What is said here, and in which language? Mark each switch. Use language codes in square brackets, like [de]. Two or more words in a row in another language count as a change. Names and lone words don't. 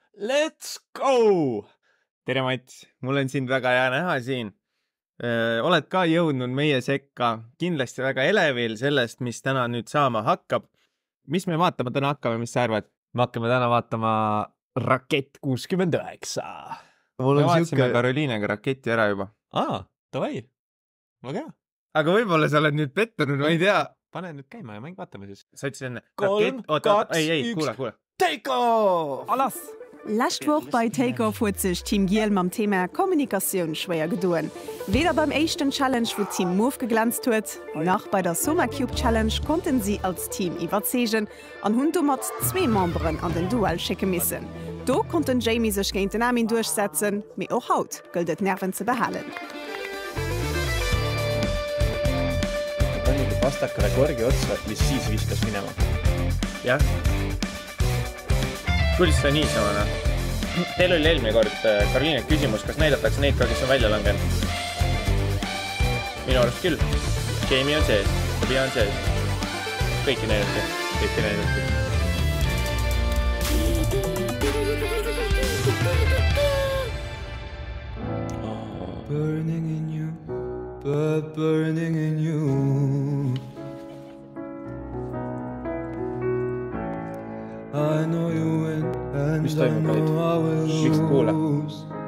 [en] Let's go! [et] Tere, Mats! Mul on sind väga hea näha siin. Oled ka jõudnud meie sekka. Kindlasti väga elevil sellest, mis täna nüüd saama hakkab. Mis me vaatama täna hakkame, mis sa arvad? Me hakkame täna vaatama Rakett 69. Me vaatasime Karoliinega Raketti ära juba. Davai. Väga hea. Aga võib-olla sa oled nüüd pettunud, ma ei tea. Pane nüüd käima ja mäng vaatame siis. Sa ütlesid enne. 3, 2, 1. Kuule. [en] Take off! [de] Alles! Letzte Woche bei Take-Off hat sich Team Giel beim Thema Kommunikation schwer gedauert. Weder beim ersten Challenge, wo Team Move geglänzt hat, noch bei der Summer Cube Challenge konnten sie als Team überzeugen und haben damit 2 Membern an den Duell schicken müssen. Da konnten Jamie sich gegen den Armin durchsetzen, aber auch heute gilt es, Nerven zu behalten. [et] Panigi pastakale korgi otsa, mis siis viskas minema. Jah. Kuidas sa niisamana? Teil oli eelmine kord Karoliine küsimus, kas näidatakse neid ka, kes on välja langenud? Minu arust küll. Jamie on sees, Fabi on sees. Kõiki näidati. [en] Burning in you, but burning in you. I know you win and I know I will lose.